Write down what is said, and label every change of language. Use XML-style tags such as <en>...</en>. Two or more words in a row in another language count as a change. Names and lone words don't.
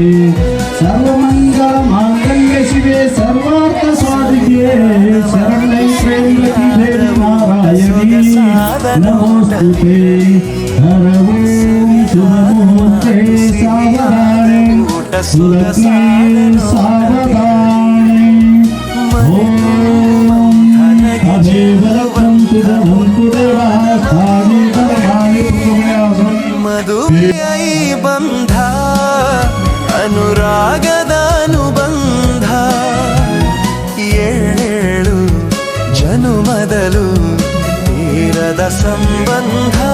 <sa>सर्वमङ्गलमाङ्गल्ये शिवे सर्वार्थसाधिके शरण्ये त्र्यम्बके देवी नारायणी नमोस्तुते हर ओं शुभमुहूर्ते सावधाने सुलग्ने सावधाने ॐ अदेवरं तुदं देवः स्थानि धर्माणि पुण्यं</sa> <kn>ಮದುವೆಯ ಬಂಧ ಅನುರಾಗದ ಅನುಬಂಧ ಏಳೇಳು ಜನುಮದಲು ತೀರದ ಸಂಬಂಧ</kn>